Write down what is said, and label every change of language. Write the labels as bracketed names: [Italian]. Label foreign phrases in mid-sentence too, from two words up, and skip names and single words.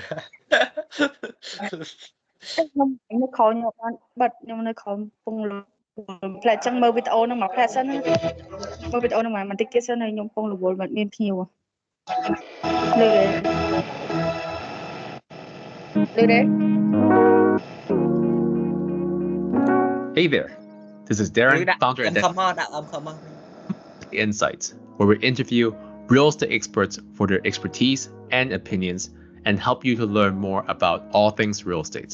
[Khmer] ខ្ញុំនៅក្រោយខ្ញុំបានបិទខ្ញុំនៅក្រោយពងផ្លែអញ្ចឹងមើលវីដេអូហ្នឹងមកផ្លែសិនណាមើលវីដេអូហ្នឹងមកបន្តិចទៀតសិនហើយខ្ញុំពងរវល់មិនមានភ្ញៀវលើទេ [English] Hey there, this is Darren, founder of Insights, where we interview real estate experts for their expertise and opinions and help you to learn more about all things real estate.